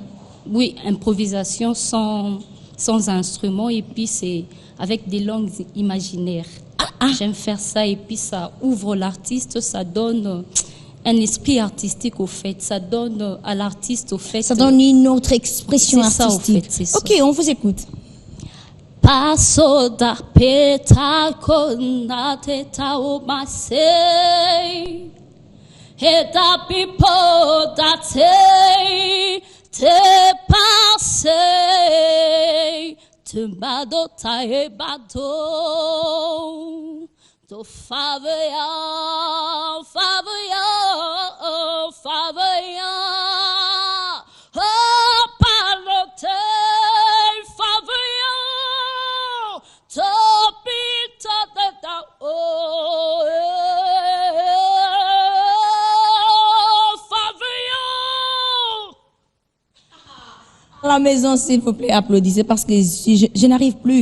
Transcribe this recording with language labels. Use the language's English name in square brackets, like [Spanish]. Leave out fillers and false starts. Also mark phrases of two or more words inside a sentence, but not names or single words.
[French] Oui, improvisation sans instrument et puis c'est avec des langues imaginaires. J'aime faire ça et puis ça ouvre l'artiste, ça donne un esprit artistique au fait, ça donne à l'artiste au fait. Ça donne une autre expression c'est artistique. Ça, au fait, c'est ça. Ok, on vous écoute. Paso da peta kona teta o masei. Et da pipo da te passei. Te bado ta e bado. To favea. Oh, palote. La maison, s'il vous plaît, applaudissez parce que je n'arrive plus.